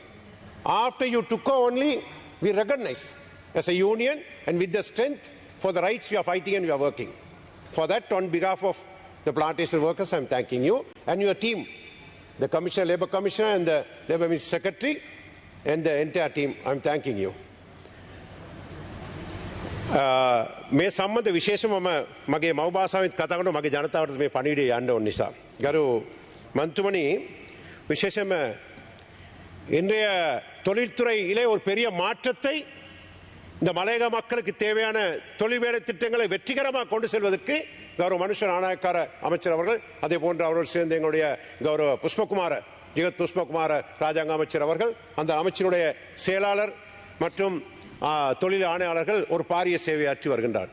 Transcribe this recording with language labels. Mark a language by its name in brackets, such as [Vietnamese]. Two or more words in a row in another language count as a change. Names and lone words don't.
[English] After you took over only, we recognized as a union and with the strength for the rights we are fighting and we are working. For that, on behalf of the plantation workers, I am thanking you and your team, the Commissioner, Labour Commissioner and the Labour Minister Secretary and the entire team, I am thanking you. [Sinhala] මේ සම්බන්ධ විශේෂම මගේ මව් භාෂාවෙන් කතා කරනවා මගේ ජනතාවට මේ පණිවිඩය යන්න ඕන නිසා. [Tamil] ගරු மන්තුமணி விசேஷම இன்றைய தொழில்துறையிலே ஒரு பெரிய மாற்றத்தை இந்த மலையக மக்களுக்கு தேவையான தொழில் வேலை திட்டங்களை வெற்றிகரமாக கொண்டு செல்வதற்கு கௌரவ மனுஷ நாணயக்கார அமைச்சர் அவர்கள் அதே போன்று அவர்கள் சேர்ந்த எங்களுடைய கௌரவ புஷ்பகுமார ஜெகத் புஷ்பகுமார ராஜாங்க அமைச்சர் அவர்கள் அந்த அமைச்சருடைய செயலாளர் மற்றும் தொழில் ஆணையாளர்கள் ஒரு பாரிய சேவையாற்றி வருகின்றார்.